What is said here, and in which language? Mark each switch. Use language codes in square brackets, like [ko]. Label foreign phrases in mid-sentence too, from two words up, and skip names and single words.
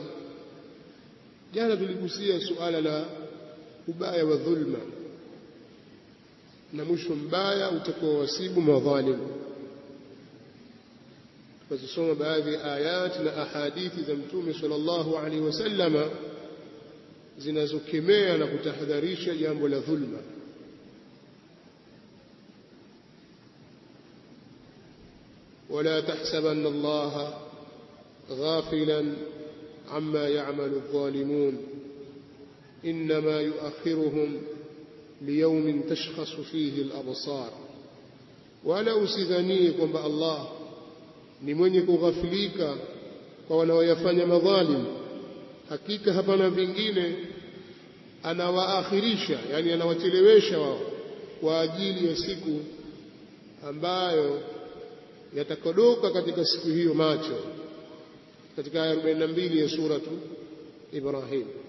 [sw] Jana tuligusia suala la ubaya wa dhulma na mwisho mbaya utakaowasibu madhalimu. Tukasoma baadhi ya ayati na ahadithi za Mtume [ar] صلى الله عليه وسلم [sw] zinazokemea na kutahadharisha jambo la dhulma. [ar] ولا تحسبن الله غافلا عما يعمل الظالمون إنما يؤخرهم ليوم تشخص فيه الأبصار. [sw] ولا usidhanie kwamba Allah ni mwenye kughafilika kwa wanaoyafanya madhalim. Hakika hapana vingine, anawaakhirisha, yani anawachelewesha wao kwa ajili ya siku ambayo yatakodoka katika siku hiyo macho, katika aya 42 ya suratu Ibrahim.